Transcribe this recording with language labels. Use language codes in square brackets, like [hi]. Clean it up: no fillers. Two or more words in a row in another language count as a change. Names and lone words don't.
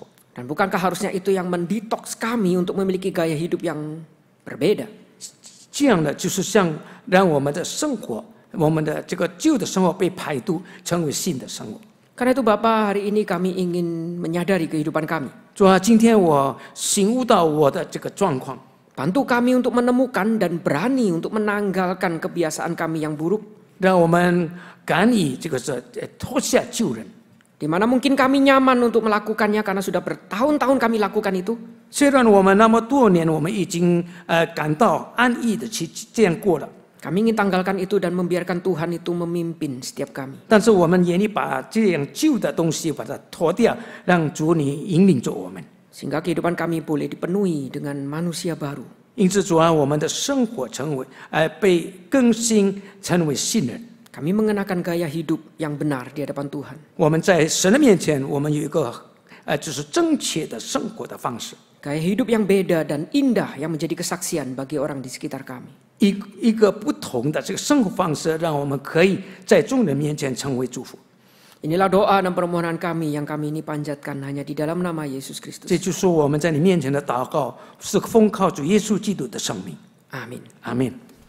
[id] Dan bukankah harusnya itu yang mendetoks kami untuk memiliki gaya hidup yang berbeda? [zh] 这样的就是像让我们的生活，我们的这个旧的生活被排毒，成为新的生活。 [id] Karena itu Bapa, hari ini kami ingin menyadari kehidupan kami. [zh] 主啊，今天我醒悟到我的这个状况， [id] Bantu kami untuk menemukan dan berani untuk menanggalkan kebiasaan kami yang buruk. [zh] 让我们敢以这个是脱下旧人。 [id] Di mana mungkin kami nyaman untuk melakukannya karena sudah bertahun-tahun kami lakukan itu. [zh] 虽然我们那么多年，我们已经感到安逸的去这样过了， [id] Kami ingin tanggalkan itu dan membiarkan Tuhan itu memimpin setiap kami. [zh] 但是我们愿意把这样旧的东西把它脱掉，让主你引领着我们。 [id] Sehingga kehidupan kami boleh dipenuhi dengan manusia baru. [zh] 因此，主啊，我们的生活成为被更新，成为新人。 [id] Kami mengenakan gaya hidup yang benar di hadapan Tuhan. [zh] 我们在神的面前，我们有一个就是正确的生活的方式， [id] Gaya hidup yang beda dan indah yang menjadi kesaksian bagi orang di sekitar kami. [zh] 一个不同的这个生活方式，让我们可以在众人面前成为祝福。 [id] Inilah doa dan permohonan kami yang kami ini panjatkan hanya di dalam nama Yesus Kristus. [zh] 这就是我们在你面前的祷告，是奉靠主耶稣基督的生命。 [id] Amin. Amin.